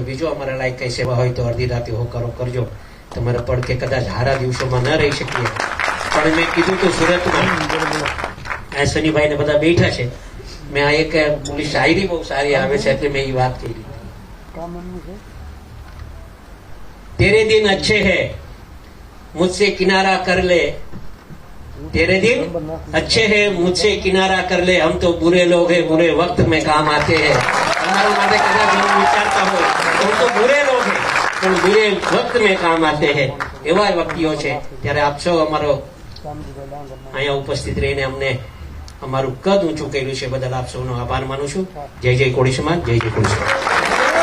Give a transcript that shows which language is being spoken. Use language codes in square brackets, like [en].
[gu] બીજો અમારા લાયક કઈ સેવા હોય તો અડધી રાતે હોકારો કરજો. તમારા પડકે કદાચ હારા દિવસોમાં ન રહી શકીએ, પણ મેં કીધું તું સુરતમાં આ શનિભાઈ ને બધા બેઠા છે, મેં આ એક બોલી શાયરી બહુ સારી આવે છે એટલે મેં એ વાત કરી. [hi] તેરે દિન અચ્છે હૈ मुझसे किनारा कर ले, तेरे दिन अच्छे हैं मुझसे किनारा कर ले, हम तो बुरे लोग हैं बुरे वक्त में काम आते हैं. [gu] તમારા માટે કદાચ એવું વિચારતા હોય તો [hi] हम तो बुरे लोग हैं [gu] પણ [hi] बुरे वक्त में काम आते हैं, [gu] એવા વ્યક્તિઓ છે. ત્યારે આપ સૌ અમારો અહીંયા ઉપસ્થિત રહીને અમને અમારું કદ ઊંચું કર્યું છે બદલ આપ સૌનો આભાર માનું છું. જય જય કોળી સમાજ, જય જય કોળી સમાજ.